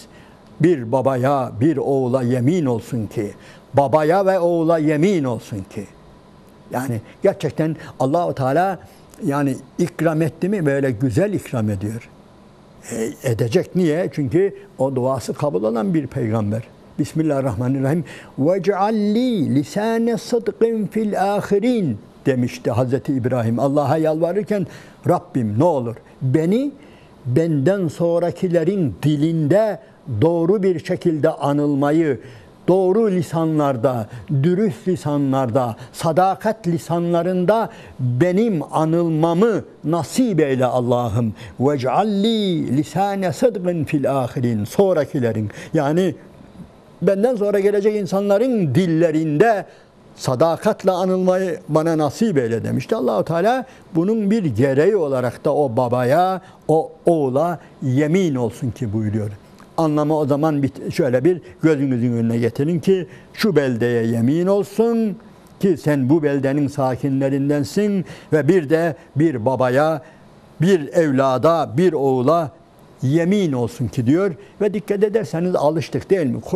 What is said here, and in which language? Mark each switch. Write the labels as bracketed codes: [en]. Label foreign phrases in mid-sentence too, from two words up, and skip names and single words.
[tr] Bir babaya, bir oğula yemin olsun ki, babaya ve oğula yemin olsun ki. Yani gerçekten Allah-u Teala yani ikram etti mi böyle güzel ikram ediyor. Edecek. Niye? Çünkü o duası kabul olan bir peygamber. Bismillahirrahmanirrahim. [ar] وَجْعَلْلِي لِسَانَ صَدْقٍ فِي الْآخِرِينَ [tr] demişti Hazreti İbrahim. Allah'a yalvarırken Rabbim ne olur beni benden sonrakilerin dilinde doğru bir şekilde anılmayı, doğru lisanlarda, dürüst lisanlarda, sadakat lisanlarında benim anılmamı nasip eyle Allah'ım. [ar] وَجْعَلْلِي لِسَانَ صَدْقٍ فِي الْآخِرِينَ [tr] sonrakilerin yani benden sonra gelecek insanların dillerinde sadakatle anılmayı bana nasip eyle demişti. Allah-u Teala bunun bir gereği olarak da o babaya, o oğula yemin olsun ki buyuruyor. Anlamı o zaman şöyle bir gözünüzün önüne getirin ki şu beldeye yemin olsun ki sen bu beldenin sakinlerindensin ve bir de bir babaya, bir evlada, bir oğula yemin olsun ki diyor ve dikkat ederseniz alıştık değil mi?